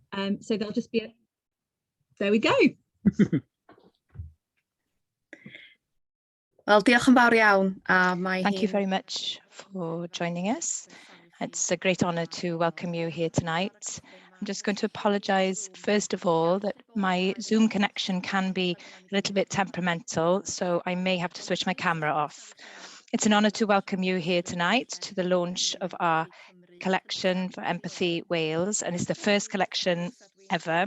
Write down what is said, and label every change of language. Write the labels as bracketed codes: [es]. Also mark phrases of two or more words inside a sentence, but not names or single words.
[en] So there'll just be there we go. Well, [cy] diolch yn fawr iawn. [en] Thank you very much for joining us. It's a great honour to welcome you here tonight. I'm just going to apologise first of all that my Zoom connection can be a little bit temperamental, so I may have to switch my camera off. It's an honour to welcome you here tonight to the launch of our collection for Empathy Wales, and it's the first collection ever.